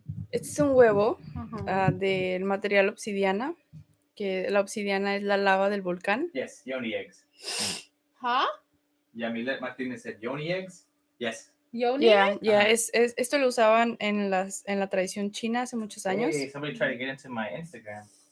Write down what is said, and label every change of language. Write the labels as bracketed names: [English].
[Spanish] Este es un huevo del material obsidiana, que la obsidiana es la lava del volcán. [English] Yes, yoni eggs. Huh? Yamilet Martinez said yoni eggs. Yes. Yoni? [Spanish] Yeah, esto lo usaban en la tradición china hace muchos años. [English] Hey, somebody tried to get into my Instagram.